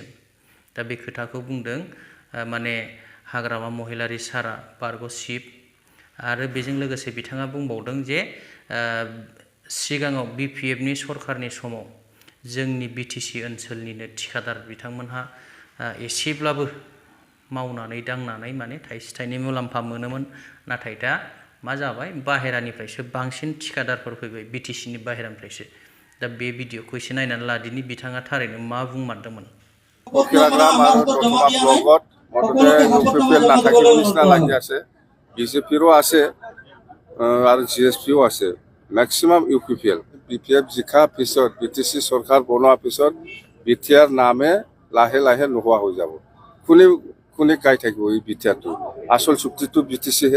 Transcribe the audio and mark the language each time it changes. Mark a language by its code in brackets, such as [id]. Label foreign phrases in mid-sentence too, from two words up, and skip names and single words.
[brx] दा बे खोथाखौ बुंदों माने हाग्रामा महिलारि सारा बारग'शिब आरो बेजों लोगोसे बिथाङा बुंबावदों जे सिगाङाव BPFनि सरकारनि समाव जोंनि BTC ओनसोलनिनो थिखादार बिथांमोनहा एसेब्लाबो मावनानै दांनानै माने थाइसे थाइनै मुलाम्फा मोनोमोन। नाथाय दा मा जाबाय, बाहेरानिफ्रायसो बांसिन थिखादारफोर फैबाय, BTCनि बाहेरानिफ्रायसो। दा बे भिडिअखौ एसे नायनानै लादिनि बिथाङा थारैनो मा बुंमारदोंमोन। [as] BJPৰো আছে আৰু GSPও আছে, মেক্সিমাম UPPL। BPF জিকা পিছত BTC সরকার বনোৱাৰ পিছত BTR নামে লাহে লাহে নোহোৱা হৈ যাব। কোনে গাই থাকিব এই BTRটো? আসল চুক্তিটো BTC হে।